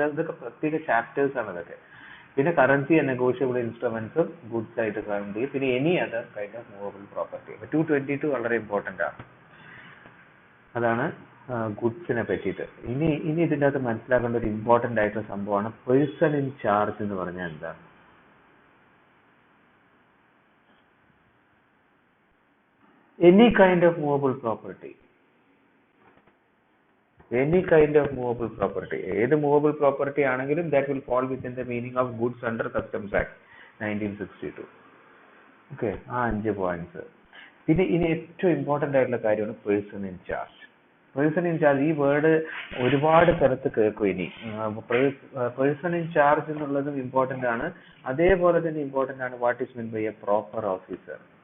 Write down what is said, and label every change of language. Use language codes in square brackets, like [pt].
[ml] ഇതൊക്കെ പ്രത്യേക ചാപ്റ്റേഴ്സ് ആണ് ഇതൊക്കെ. പിന്നെ കറൻസി ആൻഡ് നെഗോഷ്യബിൾ ഇൻസ്ട്രുമെന്റ്സും ഗുഡ്സ് ആയിട്ട് കൗണ്ട് ചെയ്യും. [en] പിന്നെ any other kind of movable property. [ml] 222 വളരെ ഇമ്പോർട്ടന്റ് ആണ്. അതാണ് ഗുഡ്സിനെ പറ്റിയിട്ട്. ഇനി ഇതിൻ്റെ അകത്ത് മനസ്സിലാക്കേണ്ട ഒരു ഇമ്പോർട്ടന്റ് ആയിട്ടുള്ള സംഭവമാണ് പേഴ്സൺ ഇൻ ചാർജ് എന്ന് പറഞ്ഞാൽ എന്താണ്. [en] any kind of movable property, any kind of movable property, [ml] ഏത് മൂവബിൾ പ്രോപ്പർട്ടി ആണെങ്കിലും [en] that will fall within the meaning of goods under Customs Act 1962. [ml] Okay, ആ 5 പോയിന്റ്സ്. പിന്നെ ഇനി ഏറ്റവും ഇമ്പോർട്ടന്റ് ആയിട്ടുള്ള കാര്യമാണ് person in charge. Person in charge, ഈ word ഒരുപാട് സ്ഥലത്ത് കേൾക്കും. ഇനി പേഴ്സൺ ഇൻ ചാർജ് എന്നുള്ളതും ഇമ്പോർട്ടന്റ് ആണ്. അതേപോലെ തന്നെ ഇമ്പോർട്ടന്റ് ആണ് [en] What is mean by a proper officer.